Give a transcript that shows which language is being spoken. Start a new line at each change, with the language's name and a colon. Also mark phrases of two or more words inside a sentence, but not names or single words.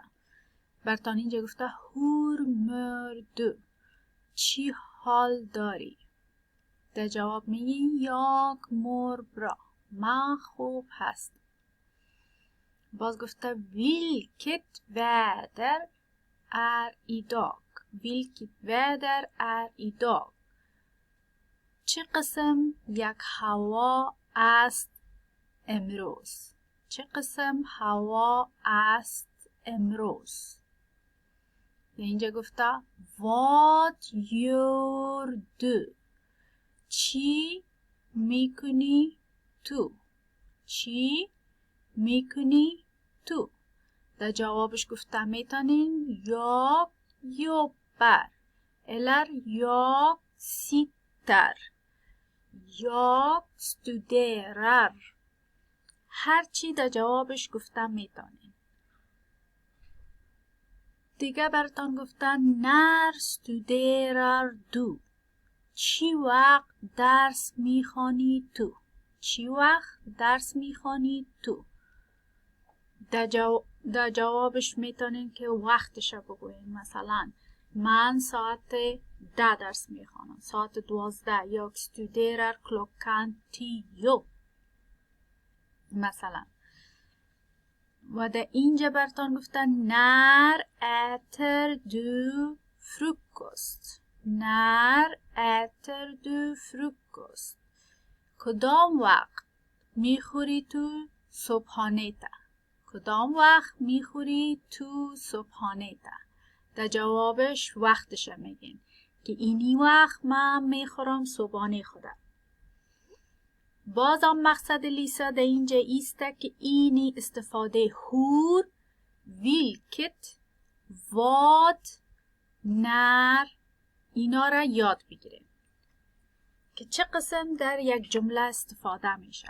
Persian: برتان اینجا گفته
Swedish: hur mår du,
Persian: چی حال داری؟ در جواب میگی یک
Swedish: mår bra,
Persian: من خوب هست. باز گفته
Swedish: vilket väder är idag. Vilket väder är idag?
Persian: چه قسم یک هوا است امروز؟ چه قسم هوا است امروز؟ اینجا گفته
Swedish: Vad gör du?
Persian: چی میکنی تو؟ چی میکنی تو؟ در جوابش گفته میتونین
Swedish: jag jobbar eller jag sitter, jag studerar.
Persian: هرچی در جوابش گفته میتونین. دیگه براتون گفتن
Swedish: när studerar du.
Persian: چی وقت درس میخوانی تو؟ چی وقت درس میخوانی تو؟ در جوابش میتونین که وقتش بگوین. مثلا من ساعت 10 درس میخوانم، ساعت 12. یا
Swedish: studerar klockan 10
Persian: مثلا. و در اینجا براتون گفتن
Swedish: när äter du frukost. när äter du frukost.
Persian: کدام وقت میخوری تو صبحانه تا؟ کدام وقت میخوری تو صبحانه تا؟ در جوابش وقتش میگین که اینی وقت من میخورم صبحانه خودم. بازم مقصد لیسا در اینجا ایسته که اینی استفاده
Swedish: hur, vilket, vad, när
Persian: اینا را یاد بگیریم که چه قسم در یک جمله استفاده میشه.